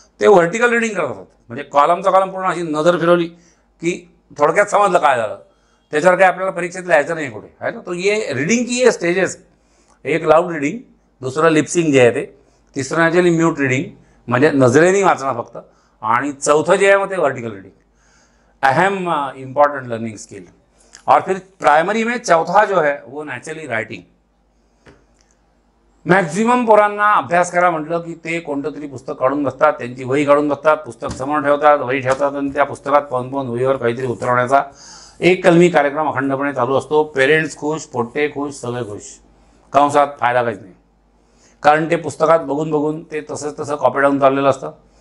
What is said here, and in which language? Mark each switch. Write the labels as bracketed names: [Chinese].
[Marathi] ते vertical reading करत होतात म्हणजे कॉलमचा कॉलम पूर्ण अशी नजर फिरवली की थोडक्यात समजलं काय झालं. त्याच्यावर काही आपल्याला परीक्षेत लिहायचं नाही कुठे आहे ना. [Hindi] तो ये रिडिंग की ये स्टेजेस, [Marathi] एक लाऊड रिडिंग, दुसरं लिपसिंग जे आहे ते, तिसरं नॅचरली म्यूट रिडिंग म्हणजे नजरेने वाचणं फक्त, आणि चौथं जे आहे मग ते वर्टिकल रिडिंग. [English] अहम important learning skill. [Hindi] और फिर प्राइमरी में चौथा जो है वो नॅचरली रायटिंग. [Marathi] मॅक्झिमम पोरांना अभ्यास करा म्हटलं की ते कोणतं तरी पुस्तक काढून बसतात, त्यांची वही काढून बसतात, पुस्तक समोर ठेवतात, वही ठेवतात आणि त्या पुस्तकात पाहून वहीवर काहीतरी उतरवण्याचा एक कलमी कार्यक्रम अखंडपणे चालू असतो. पेरेंट्स खुश, पोट्टे खुश, सगळे खुश. कंसात फायदा काहीच नाही, कारण ते पुस्तकात बघून ते तसं कॉपी डाऊन चाललेलं असतं.